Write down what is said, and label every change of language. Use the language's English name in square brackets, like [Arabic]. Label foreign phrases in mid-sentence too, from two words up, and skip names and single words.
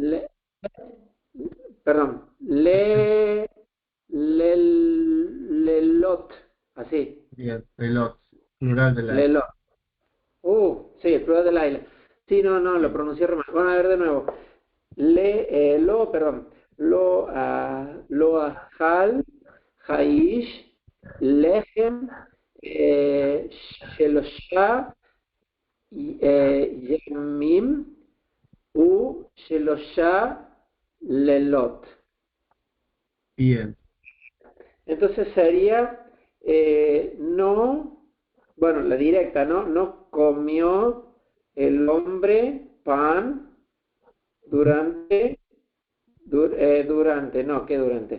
[Spanish] perdón, Lelot, así, Bien, reloj, plural de la Lelot. Sí, el plural de Laila. Sí, no, lo Bien, pronuncié re mal. Bueno, a ver de nuevo. Perdón, [Hebrew] לא אכל, האיש, לחם, שלושה, ימים, שלושה, לילות. [Spanish] bien, Entonces sería, no, bueno, la directa, ¿no? No comió el hombre pan durante, no, ¿qué durante?